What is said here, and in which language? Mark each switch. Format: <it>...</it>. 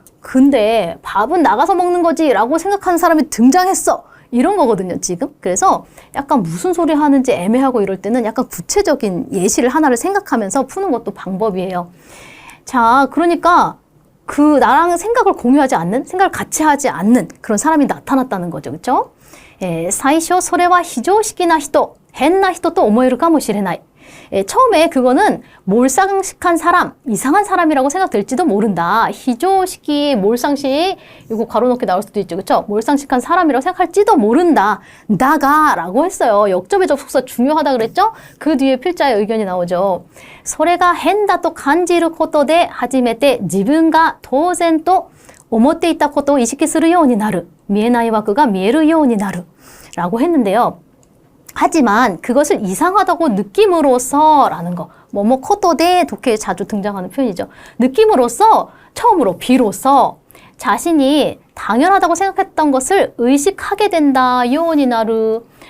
<ko>근데 밥은 나가서 먹는 거지 라고 생각하는 사람이 등장했어. 이런 거거든요, 지금. 그래서 약간 무슨 소리 하는지 애매하고 이럴 때는 약간 구체적인 예시를 하나를 생각하면서 푸는 것도 방법이에요. 자, 그러니까 나랑 생각을 공유하지 않는, 생각을 같이 하지 않는 그런 사람이 나타났다는 거죠. 그렇죠?</ko> <ja>最初それは非常識な人、変な人と思えるかもしれない.</ja> <ko>처음에 그거는 몰상식한 사람, 이상한 사람이라고 생각될지도 모른다. 희조식이 몰상식, 이거 가로놓게 나올 수도 있죠. 그렇죠? 몰상식한 사람이라고 생각할지도 모른다. 나가라고 했어요. 역접의 접속사 중요하다 그랬죠? 그 뒤에 필자의 의견이 나오죠.</ko> <ja>それが変だと感じることで初めて自分が当然と思っていたことを意識するようになる. 見えない枠が見えるようになる.</ja> <ko>라고 했는데요. 하지만 그것을 이상하다고 느낌으로써 라는 거. 코토데 독해에 자주 등장하는 표현이죠. 느낌으로써 처음으로 비로소 자신이 당연하다고 생각했던 것을 의식하게 된다. 요오니나루.</ko>